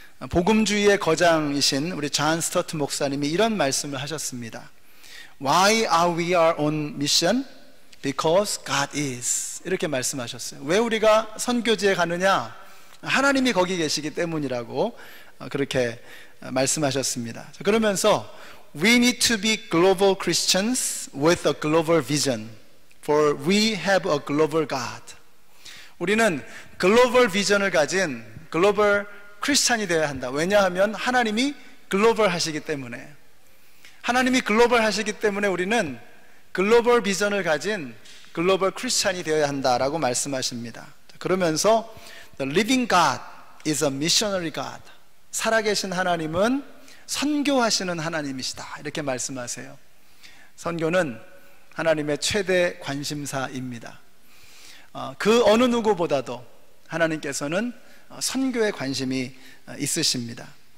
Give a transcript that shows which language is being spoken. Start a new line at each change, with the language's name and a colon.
Korean: 복음주의의 거장이신 우리 존 스터트 목사님이 이런 말씀을 하셨습니다.
English: Why are we on mission? Because God is.
Korean: 이렇게 말씀하셨어요. 왜 우리가 선교지에 가느냐? 하나님이 거기 계시기 때문이라고 그렇게 말씀하셨습니다. 그러면서
English: We need to be global Christians with a global vision, for we have a global God.
Korean: 우리는 글로벌 비전을 가진 글로벌 크리스찬이 되어야 한다. 왜냐하면 하나님이 글로벌 하시기 때문에, 하나님이 글로벌 하시기 때문에 우리는 글로벌 비전을 가진 글로벌 크리스찬이 되어야 한다라고 말씀하십니다. 그러면서
English: The living God is a missionary God.
Korean: 살아계신 하나님은 선교하시는 하나님이시다, 이렇게 말씀하세요. 선교는 하나님의 최대 관심사입니다. 그 어느 누구보다도 하나님께서는 선교에 관심이 있으십니다.